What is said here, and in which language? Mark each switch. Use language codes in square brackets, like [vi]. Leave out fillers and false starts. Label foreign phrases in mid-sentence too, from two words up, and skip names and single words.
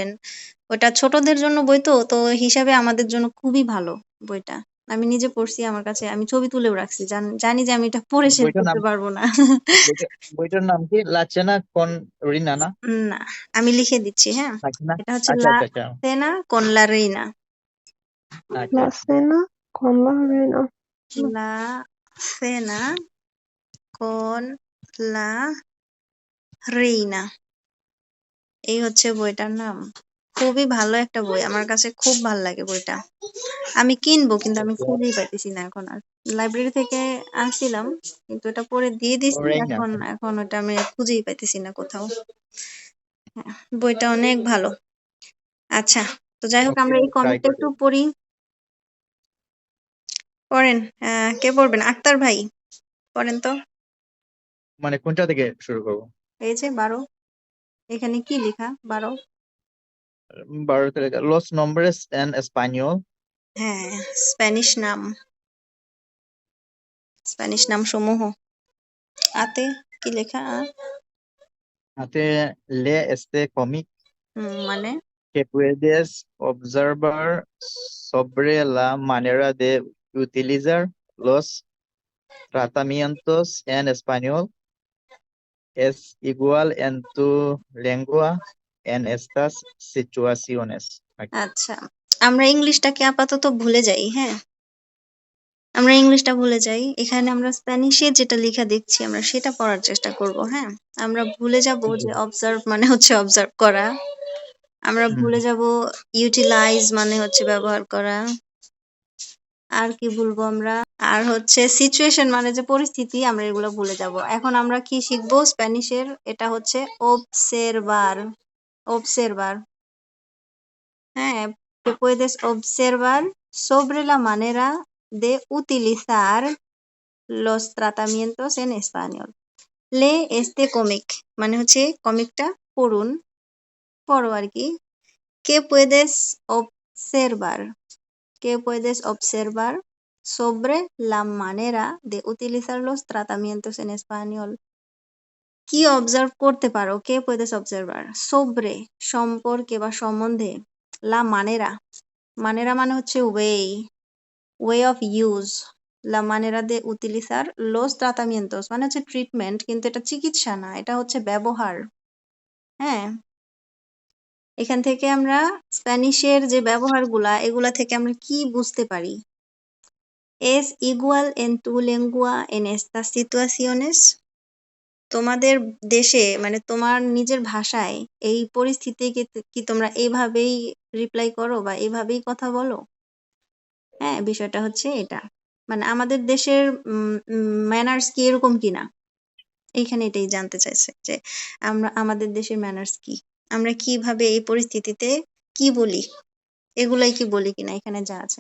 [bn] ওটা ছোটদের জন্য বই, তো তো হিসাবে আমাদের জন্য খুবই ভালো বইটা। আমি নিজে পড়ছি, আমার কাছে আমি ছবি তুলেও রাখছি, জানি যে আমি এটা পড়ে শেষ বইটার নাম করতে পারবো না। বইটা বইটার নাম কি? [es] la cena con reina [bn] না? না, আমি লিখে দিচ্ছি, হ্যাঁ। লাচেনা। এটা হচ্ছে আচ্ছা লা আচ্ছা আচ্ছা [es] cena con la reina, [bn] আচ্ছা La আচ্ছা। [es] cena con la reina. la cena con la reina, [bn] এই হচ্ছে বইটার নাম। খুবই ভালো একটা বই, আমার কাছে খুব ভালো লাগে বইটা। আমি কিনবো, কিন্তু আমি ওকে। খুঁজেই পাইতেছি না এখন আর। লাইব্রেরি থেকে আনছিলাম, কিন্তু এটা পরে দিয়ে দিছি, রেইনা। এখন এখন ওটা আমি খুঁজেই পাইতেছি না কোথাও। হ্যাঁ, বইটা অনেক ভালো। আচ্ছা, তো যাই হোক, ওকে, আমরা এই ট্রাই কমিকটা করবো। একটু পড়ি। পড়েন। কে পড়বেন? আক্তার ভাই, পড়েন তো। মানে কোনটা থেকে শুরু করবো? এই যে 12, এখানে কি লেখা 12? [es] 12 থেকে los nombres en español. [bn] হ্যাঁ, স্প্যানিশ নাম, স্প্যানিশ নাম সমূহ। আতে কি লেখা? [es] Hace lee este cómic [bn] মানে [es] que puedes observar sobre la manera de utilizar los tratamientos en español. Es igual en tu lengua en estas situaciones. [bn] আচ্ছা, আমরা ইংলিশটাকে আপাতত ভুলে যাই, হ্যাঁ। আমরা ইংলিশটা ভুলে যাই, এখানে আমরা স্প্যানিশে যেটা লেখা দেখছি আমরা সেটা পড়ার চেষ্টা করব, হ্যাঁ। আমরা ভুলে যাব যে অবজার্ভ মানে হচ্ছে অবজার্ভ করা, আমরা ভুলে যাব ইউটিলাইজ মানে হচ্ছে ব্যবহার করা, আর কি ভুলবো আমরা, আর হচ্ছে সিচুয়েশন মানে যে পরিস্থিতি, আমরা এগুলো ভুলে যাব। এখন আমরা কি শিখবো স্প্যানিশের? এটা হচ্ছে observar, observar, হ্যাঁ। [es] que puedes observar sobre la manera de utilizar los tratamientos en español. lee este cómic [bn] মানে হচ্ছে কমিকটা পড়ুন, পড়ো আর কি। [es] que puedes observar, que puedes observar sobre la manera de utilizar los tratamientos en español. [bn] কি অবজার্ভ করতে পারো? [es] que puedes observar sobre [bn] সম্পর্কে বা সম্বন্ধে, [es] la manera, manera [bn] মানে হচ্ছে [en] way of use, [es] la manera de utilizar los tratamientos [bn] মানে হচ্ছে ট্রিটমেন্ট, কিন্তু এটা চিকিৎসা না, এটা হচ্ছে ব্যবহার, হ্যাঁ। এখান থেকে আমরা স্প্যানিশের যে ব্যবহারগুলা, এগুলা থেকে আমরা কি বুঝতে পারি? [es] es igual en tu lengua en estas situaciones, [bn] তোমাদের দেশে মানে তোমার নিজের ভাষায় এই পরিস্থিতিকে কি তোমরা এইভাবেই রিপ্লাই করো বা এইভাবেই কথা বলো? হ্যাঁ, বিষয়টা হচ্ছে এটা। মানে আমাদের দেশের ম্যানার্স কি এরকম কিনা, এইখানে এটাই জানতে চাইছে যে আমাদের দেশের ম্যানার্স কি, আমরা কিভাবে এই পরিস্থিতিতে কি বলি, এগুলাই কি বলি কিনা এখানে যা আছে।